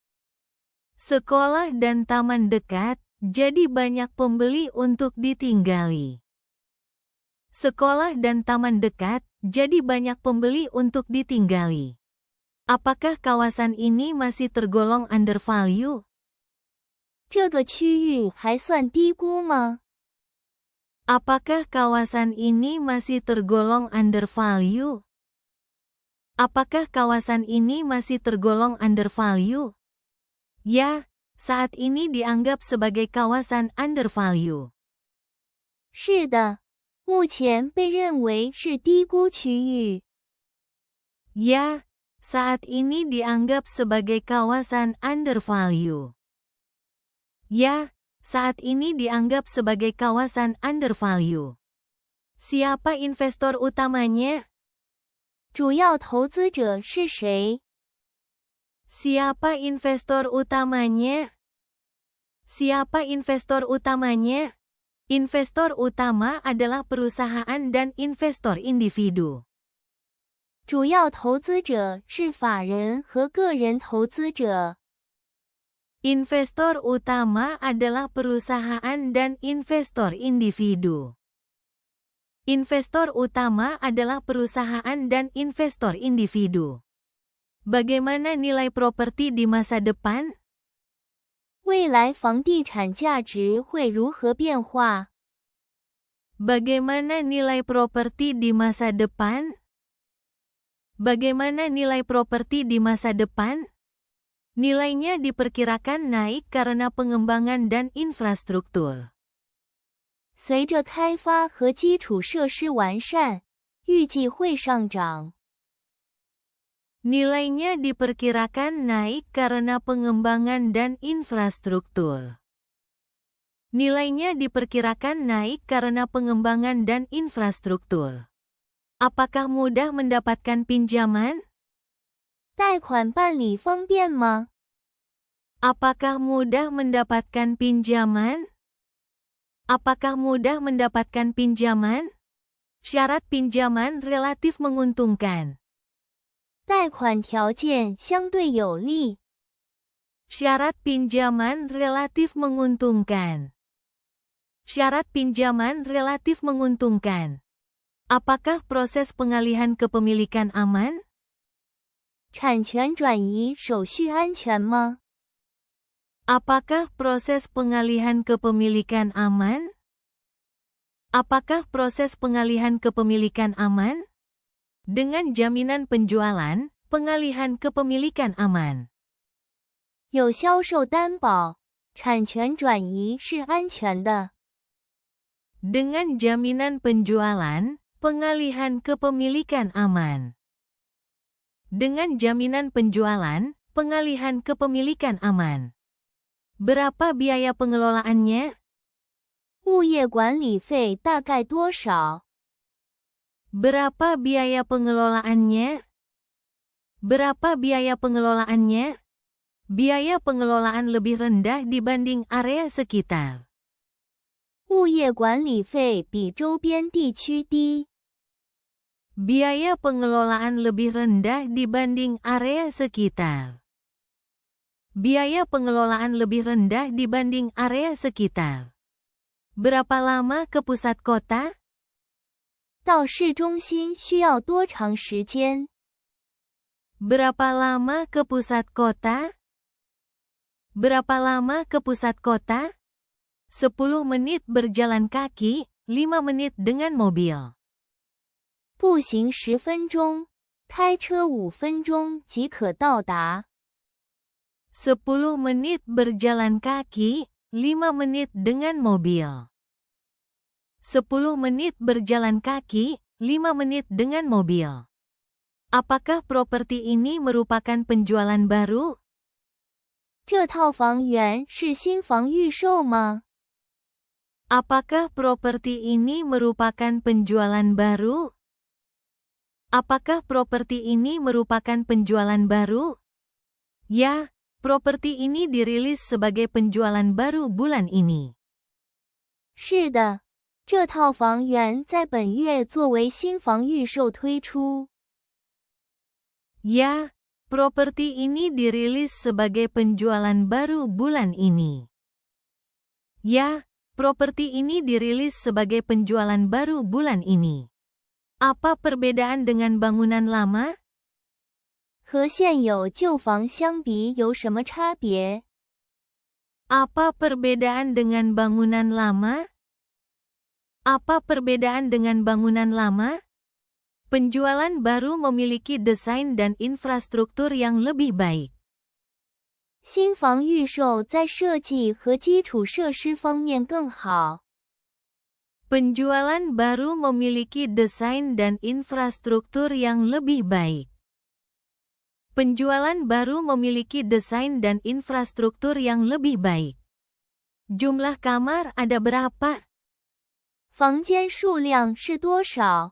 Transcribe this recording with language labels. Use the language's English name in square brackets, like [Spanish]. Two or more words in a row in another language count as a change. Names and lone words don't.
[Indonesian] Sekolah dan taman dekat, jadi banyak pembeli untuk ditinggali. Sekolah dan taman dekat, jadi banyak pembeli untuk ditinggali. Apakah kawasan ini masih tergolong undervalue? [Chinese] 这个区域还算低估吗？ [Indonesian] Apakah kawasan ini masih tergolong undervalue? Apakah kawasan ini masih tergolong undervalue? Ya, saat ini dianggap sebagai kawasan undervalue. [Chinese] 是的，目前被认为是低估区域。 [Indonesian] Ya, saat ini dianggap sebagai kawasan undervalue. Ya, saat ini dianggap sebagai kawasan undervalue. Siapa investor utamanya? [Chinese] 主要投资者是谁？ [Indonesian] Siapa investor utamanya? Siapa investor utamanya? Investor utama adalah perusahaan dan investor individu. [Chinese] 主要投资者是法人和个人投资者。 [Indonesian] Investor utama adalah perusahaan dan investor individu. Investor utama adalah perusahaan dan investor individu. Bagaimana nilai properti di masa depan? [Chinese] 未来房地产价值会如何变化？ [Indonesian] Bagaimana nilai properti di masa depan? Bagaimana nilai properti di masa depan? Nilainya diperkirakan naik karena pengembangan dan infrastruktur. [Chinese] 随着开发和基础设施完善，预计会上涨。 [Indonesian] Nilainya diperkirakan naik karena pengembangan dan infrastruktur. Nilainya diperkirakan naik karena pengembangan dan infrastruktur. Apakah mudah mendapatkan pinjaman? [Chinese] 贷款办理方便吗？ [Indonesian] Apakah mudah mendapatkan pinjaman? Apakah mudah mendapatkan pinjaman? Syarat pinjaman relatif menguntungkan. [Chinese] 贷款条件相对有利。 [Indonesian] Syarat pinjaman relatif menguntungkan. Syarat pinjaman relatif menguntungkan. Apakah proses pengalihan kepemilikan aman? [Chinese] 产权转移手续安全吗？ [Indonesian] Apakah proses pengalihan kepemilikan aman? Apakah proses pengalihan kepemilikan aman? Dengan jaminan penjualan, pengalihan kepemilikan aman. [Chinese] 有销售担保，产权转移是安全的。 [Indonesian] Dengan jaminan penjualan, pengalihan kepemilikan aman. Dengan jaminan penjualan, pengalihan kepemilikan aman. Berapa biaya pengelolaannya? [Chinese] 物业管理费大概多少？ [Indonesian] Berapa biaya pengelolaannya? Berapa biaya pengelolaannya? Biaya pengelolaan lebih rendah dibanding area sekitar. [Chinese] 物业管理费比周边地区低。 [Indonesian] Biaya pengelolaan lebih rendah dibanding area sekitar. Biaya pengelolaan lebih rendah dibanding area sekitar. Berapa lama ke pusat kota? [Chinese] 到市中心需要多长时间？ [Indonesian] Berapa lama ke pusat kota? Berapa lama ke pusat kota? 10 menit berjalan kaki, 5 menit dengan mobil. [Chinese] 步行10分钟，开车5分钟即可到达。 [Indonesian] 10 menit berjalan kaki, 5 menit dengan mobil. 10 menit berjalan kaki, 5 menit dengan mobil. Apakah properti ini merupakan penjualan baru? [Chinese] 这套房源是新房预售吗？ [Indonesian] Apakah properti ini merupakan penjualan baru? Apakah properti ini merupakan penjualan baru? Ya, properti ini dirilis sebagai penjualan baru bulan ini. [Chinese] 是的，这套房源在本月作为新房预售推出。 [Indonesian] Ya, properti ini dirilis sebagai penjualan baru bulan ini. Ya, properti ini dirilis sebagai penjualan baru bulan ini. Apa perbedaan dengan bangunan lama? [Chinese] 和现有旧房相比有什么差别？ [Indonesian] Apa perbedaan dengan bangunan lama? Apa perbedaan dengan bangunan lama? Penjualan baru memiliki desain dan infrastruktur yang lebih baik. [Chinese] 新房预售在设计和基础设施方面更好。 [Indonesian] Penjualan baru memiliki desain dan infrastruktur yang lebih baik. Penjualan baru memiliki desain dan infrastruktur yang lebih baik. Jumlah kamar ada berapa? [Chinese] 房间数量是多少？